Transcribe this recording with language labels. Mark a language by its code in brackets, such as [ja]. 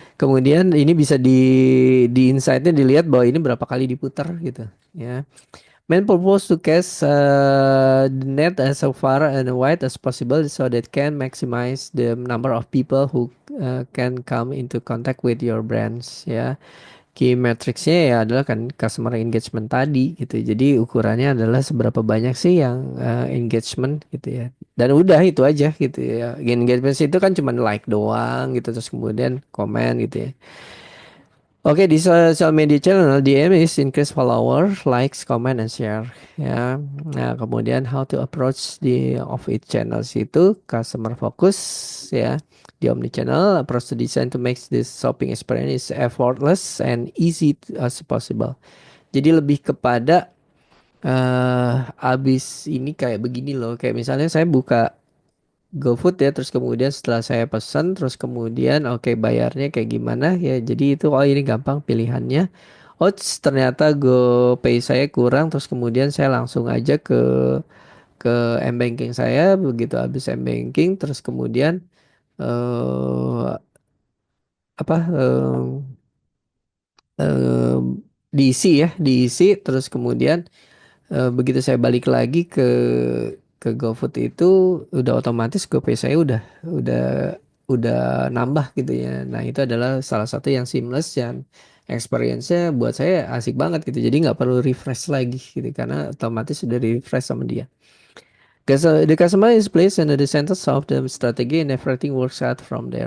[id] Kemudian ini bisa di insight-nya dilihat bahwa ini berapa kali diputar gitu ya. [en] Main purpose to cast the net as far and wide as possible so that can maximize the number of people who can come into contact with your brands [id] ya. Key metrics-nya ya adalah kan customer engagement tadi gitu. Jadi ukurannya adalah seberapa banyak sih yang engagement gitu ya. Dan udah itu aja gitu ya. Engagement itu kan cuma like doang gitu, terus kemudian komen gitu ya. Oke, di [en] social media channel DM is increase follower, likes, comment, and share ya. [id] Nah, kemudian [en] how to approach the of each channels [id] itu [en] customer focus ya. [id] Di [en] omni channel approach to design to make this shopping experience effortless and easy as possible. [id] Jadi lebih kepada abis ini kayak begini loh, kayak misalnya saya buka GoFood ya, terus kemudian setelah saya pesan, terus kemudian oke bayarnya kayak gimana ya, jadi itu ini gampang pilihannya. Ternyata GoPay saya kurang, terus kemudian saya langsung aja ke M-Banking saya, begitu habis M-Banking terus kemudian eh apa eh, diisi terus kemudian begitu saya balik lagi ke GoFood itu udah otomatis GoPay saya udah nambah gitu ya. Nah, itu adalah salah satu yang seamless dan experience-nya buat saya asik banget gitu. Jadi nggak perlu refresh lagi gitu karena otomatis sudah di refresh sama dia. [en] The customer is placed in the center of the strategy and everything works out from there.